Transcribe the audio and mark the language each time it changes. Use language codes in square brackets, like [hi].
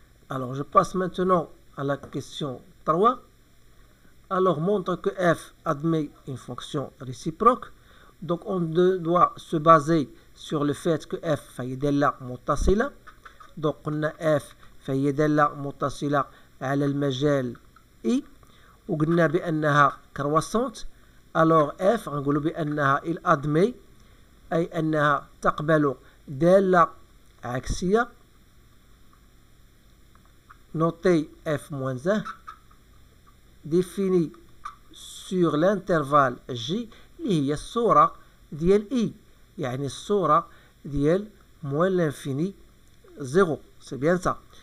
[fr] Alors je passe maintenant à la question 3. Alors montre que f admet une fonction réciproque. Donc on doit se baser sur le fait que f فيدل متصلة. [ar] Donc on a f فيدل متصلة على المجال i. وقلنا بأنها croissante. Alors f نقول بأنها il admet أي أنها تقبل دالة عكسية. [fr] Notez f-1 défini sur l'intervalle J اللي هي الصورة ديال I, يعني الصورة ديال moins l'infini 0. C'est bien ça.